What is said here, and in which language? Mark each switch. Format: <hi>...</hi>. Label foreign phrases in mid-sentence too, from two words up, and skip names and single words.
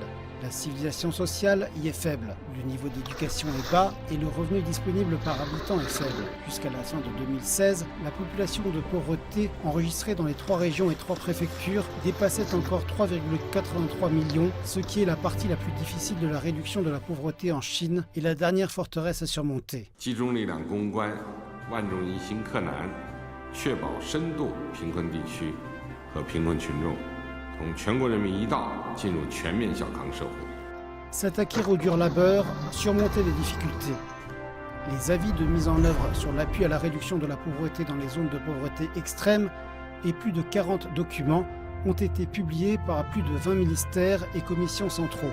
<fr>La civilisation sociale y est faible, le niveau d'éducation est bas et le revenu disponible par habitant est faible. Jusqu'à la fin de 2016, la population de pauvreté enregistrée dans les 3 régions et 3 préfectures dépassait encore 3,83 millions, ce qui est la partie la plus difficile de la réduction de la pauvreté en Chine et la dernière forteresse à surmonter.</fr> <zh>集中力量攻关，万众一心克难，确保深度贫困地区和贫困群众</zh> <fr>S'attaquer au dur labeur, surmonter les difficultés. Les avis de mise en œuvre sur l'appui à la réduction de la pauvreté dans les zones de pauvreté extrême et plus de 40 documents ont été publiés par plus de 20 ministères et commissions centraux.</fr>